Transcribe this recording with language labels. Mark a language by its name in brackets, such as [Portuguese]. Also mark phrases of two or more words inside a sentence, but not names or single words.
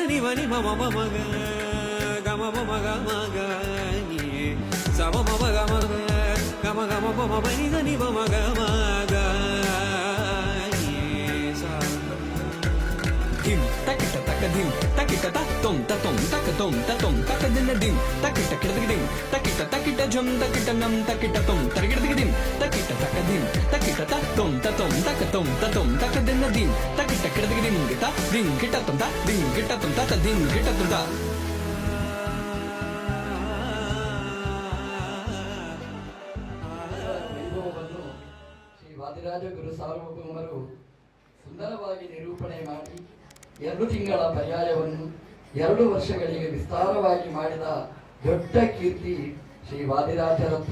[Kannada] ni ma ma ma ma ga ga ma ma ma ga ma ga ni sa ma ma ma ga ma ga ma ga ma ma ma ni da ni ma ma ga ma ga ni sa dim takita takadim takita ta tom takatom tatom takadina dim takita kiddim takita jum takita nam takita tom tarigiddim takita takadim takita ta tom takatom tatom takadina dim takita kiddim gita dim gita tom ta dim gita tom ta dim gita tom ta ಶ್ರೀ ವಾದಿರಾಜ ಗುರು ಸಾರ್ವಭೌಮರು ಸುಂದರವಾಗಿ ನಿರೂಪಣೆ ಮಾಡಿ 2 ತಿಂಗಳ ಪರ್ಯಾಯವನ್ನು 2 ವರ್ಷಗಳಿಗೆ ವಿಸ್ತಾರವಾಗಿ ಮಾಡಿದ ದೊಡ್ಡ ಕೀರ್ತಿ ಶ್ರೀ ವಾದಿರಾಜರದ್ದು.